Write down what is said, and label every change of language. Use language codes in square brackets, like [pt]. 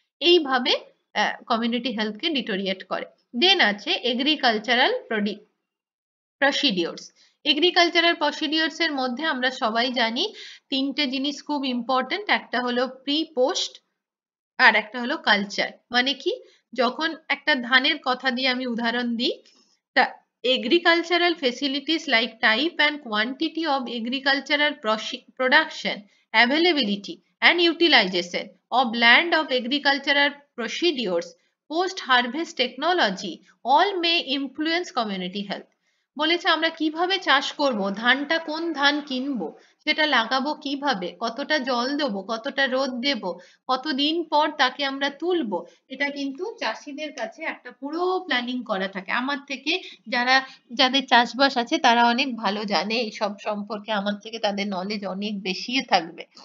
[bn] এইভাবে community হেলথকে deteriorate করে। দেন আছে এগ্রিকালচারাল প্রসিডিওরস। এগ্রিকালচারাল প্রসিডিওরস এর মধ্যে আমরা সবাই জানি তিনটে জিনিস খুব ইম্পর্টেন্ট, একটা হলো প্রি পোস্ট, আর একটা হলো কালচার। মানে কি, যখন একটা ধানের কথা দিয়ে আমি উদাহরণ দিই, তা [en] agricultural facilities like type and quantity of agricultural production, availability and utilization of land of agricultural procedures, post harvest technology, all may influence community health। [bn] বলেছে আমরা কিভাবে চাষ করব, ধানটা কোন ধান কিনবো, সেটা লাগাবো কিভাবে, কতটা জল দেবো, কতটা রোদ দেব, কতদিন পর তাকে আমরা তুলবো, এটা কিন্তু চাষিদের কাছে একটা পুরো প্ল্যানিং করা থাকে। আমার থেকে যারা, যাদের চাষবাস আছে তারা অনেক ভালো জানে এইসব সম্পর্কে, আমার থেকে তাদের নলেজ অনেক বেশি থাকবে।